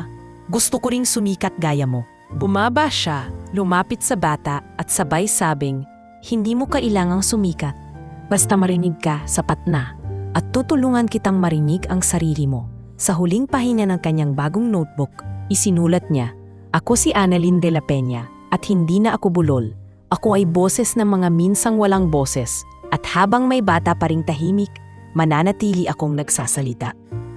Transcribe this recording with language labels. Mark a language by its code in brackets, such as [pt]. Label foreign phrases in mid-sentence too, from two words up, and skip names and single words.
[tl] Gusto ko ring sumikat gaya mo. Bumaba siya, lumapit sa bata at sabay sabing, hindi mo kailangang sumikat. Basta marinig ka, sapat na. At tutulungan kitang marinig ang sarili mo. Sa huling pahina ng kanyang bagong notebook, isinulat niya, ako si Annalyn de la Peña at hindi na ako bulol. Ako ay boses ng mga minsang walang boses at habang may bata pa ring tahimik, mananatili akong nagsasalita.